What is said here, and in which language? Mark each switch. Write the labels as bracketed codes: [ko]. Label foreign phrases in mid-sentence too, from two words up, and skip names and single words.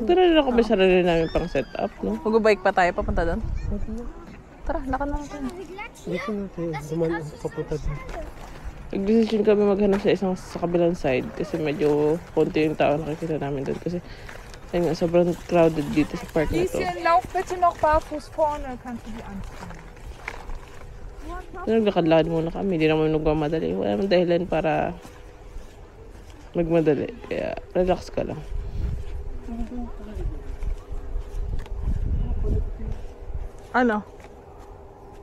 [tl] Magtara na kami sarili namin pang setup, no? Mag-bike pa tayo papunta doon. Tara, lakad na natin. Dito na tayo. Duman ang papunta doon. Nag-decision kami maghanap sa kabilang side kasi medyo konti yung tao nakikita namin doon. Kasi ayun nga, sobrang crowded dito sa park na to. [de] Lieschen, lauf bitte noch barfuß vorne, kannst du die anziehen. [tl] Naglakad-lakad muna kami. Hindi naman nagmamadali. Wala naman dahilan para magmadali. Kaya relax ka lang. Ano?